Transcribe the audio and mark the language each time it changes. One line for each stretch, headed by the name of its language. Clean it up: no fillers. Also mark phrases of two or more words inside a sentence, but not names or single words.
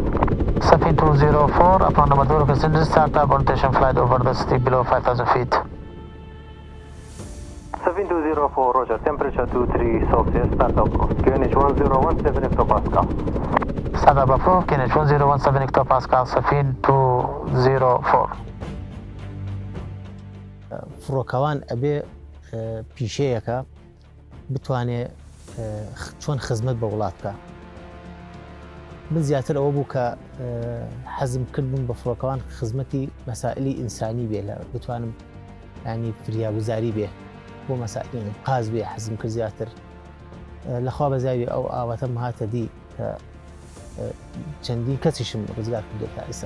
English: Safin 204, upon number 2 passenger, start up orientation flight over the city below 5,000 feet. Safin 204, Roger, temperature 23 Celsius, start up, QNH 1017 hectopascal. Start up approved, QNH 1017 hectopascal, Safin 204.
Central Kurdish: فڕۆکەوان ئەبێ پیشەیەکە بتوانێت چۆن خزمەت بە وڵات بکە. من زیاتر ئەوە بوو کە حەزم کردبووم بە فڕۆکەوان خزمەتی مەسائلی ئینسانی بێ لە بتوانم ینی فریاگوزاری بێ بۆ مەسائلی قاز بێ حەزم کرد زیاتر لەخوا بەزاوی ئەو ئاواتەم هاتە دی کە چەندین کەسیشم ڕزگار کردێت تا ئێستا.